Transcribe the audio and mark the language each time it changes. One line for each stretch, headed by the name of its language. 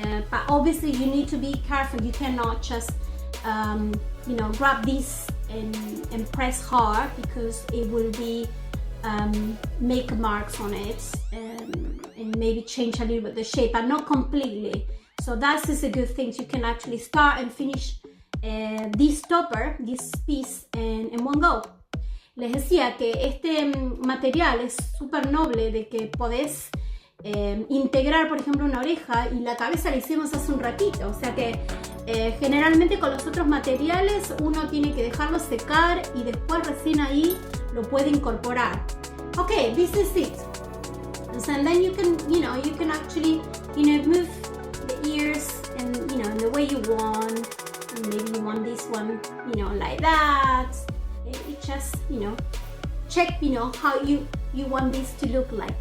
English: but obviously you need to be careful. You cannot just grab this and press hard, because it will be make marks on it, and maybe change a little bit the shape, but not completely. So that is a good thing. You can actually start and finish this topper, this piece in one go.
Spanish: Les decía que este material es súper noble, de que podés integrar, por ejemplo, una oreja, y la cabeza la hicimos hace un ratito. O sea que generalmente con los otros materiales uno tiene que dejarlo secar y después recién ahí lo puede incorporar.
English: Okay, this is it. And then you can actually move the ears and in the way you want. And maybe you want this one like that. It just check how you want this to look like.